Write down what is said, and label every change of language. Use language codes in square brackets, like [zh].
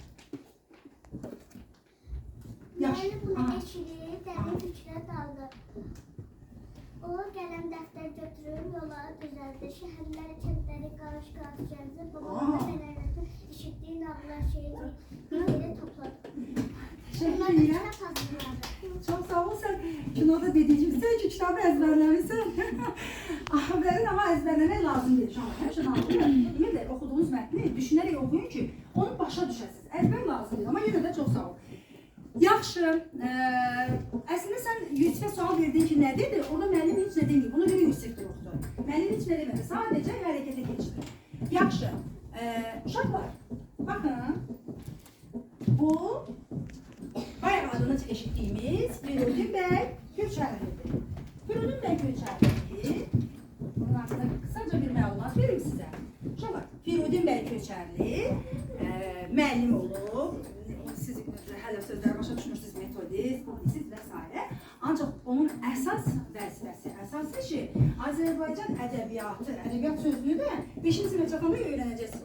[az] Müəllim bunu eşidib, dərin fikrə daldı. O qələm dəftər götürüb yola düzəldi. Şəhərləri, kəndləri qarış-qarış gəzdi. Babalarına nənələrdən eşitdiyi nağıllar, şeirləri bir yerə topladı. [tr] Teşekkür ederim. Çok sağ ol, sen kinoda dediğim gibi sen ki kitabı ezberlemişsin. Aferin, ama ezberlemek lazım değil. Şu an hepsini anlatıyorum. Yine de okuduğunuz metni düşünerek okuyun ki [az] onu başa düşəsiniz. [tr] Ezber lazım değil, ama yine de çok sağ ol. [az] Yaxşı, əslində sən Yusifə sual verdin ki, nə dedi? Orada müəllim heç nə deməyib. Bunu görə Yusifdir oxudu. Müəllim heç nə demədi. Sadəcə hərəkətə keçdi. Yaxşı, uşaqlar, baxın. Bu bayaq adını eşitdiyimiz Firudin bəy Köçərlidir. Firudin bəy Köçərli, bunun haqqında qısaca bir məlumat verim sizə. Uşaqlar, Firudin bəy Köçərli müəllim olub. Siz hələ sözləri başa düşmürsünüz, metodist, publisist və s. Ancaq onun əsas vəzifəsi, əsas işi Azərbaycan ədəbiyyatı, ədəbiyyat sözlüyü də 5-ci sinifə çatanda öyrənəcəksiniz.